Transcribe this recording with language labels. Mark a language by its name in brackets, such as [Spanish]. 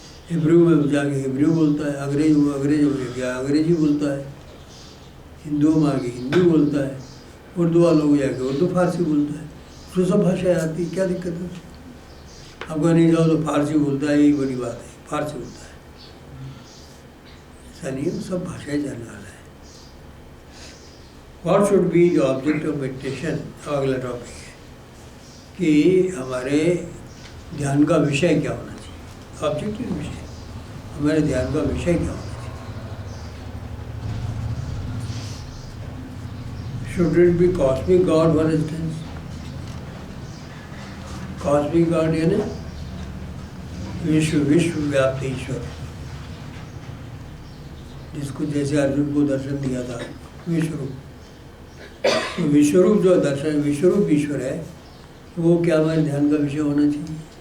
[Hindi] Hebrew में जाके Hebrew बोलता है, अंग्रेज में गया अंग्रेजी बोलता है, हिंदुओं में आके हिंदी बोलता है, उर्दू वालों को जाके उर्दू फारसी बोलता है। उसको सब भाषाएँ आती, क्या दिक्कत है? अफगानिस्तान जाओ तो फारसी बोलता है, यही बड़ी बात है, फारसी बोलता है। ऐसा नहीं है, सब भाषाएँ जानने वाला है। [English] What should be the object of meditation? [Hindi] अगला टॉपिक है कि हमारे ध्यान का विषय क्या होना चाहिए। ऑब्जेक्टिव विषय, हमारे ध्यान का विषय क्या होना चाहिए। [English] Should it be cosmic God, for instance? [Hindi] Cosmic God यानी विश्व व्याप्त ईश्वर, जिसको जैसे अर्जुन को दर्शन दिया था विश्वरूप। तो विश्वरूप जो दर्शन विश्वरूप ईश्वर है वो क्या हमारे ध्यान का विषय होना चाहिए।